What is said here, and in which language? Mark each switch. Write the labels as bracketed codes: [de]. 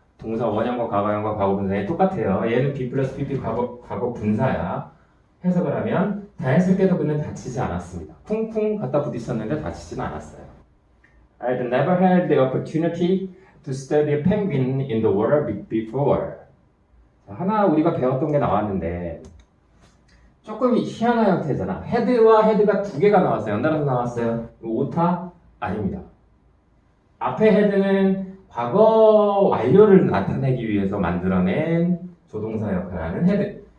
[ko] 동사 원형과 과거형과 과거분사형이 똑같아요. 얘는 B 플러스 PP 과거분사야. 해석을 하면 다행스럽게도 그는 다치지 않았습니다. 쿵쿵 갖다 부딪혔는데 다치지는 않았어요. [en] I'd never had the opportunity to study a penguin in the water before. [ko] 자, 하나 우리가 배웠던 게 나왔는데 조금 희한한 형태잖아. 헤드와 헤드가 두 개가 나왔어요. 연달아서 나왔어요. 오타? 아닙니다. 앞에 헤드는 과거 완료를 나타내기 위해서 만들어낸 조동사 역할을 하는 헤드.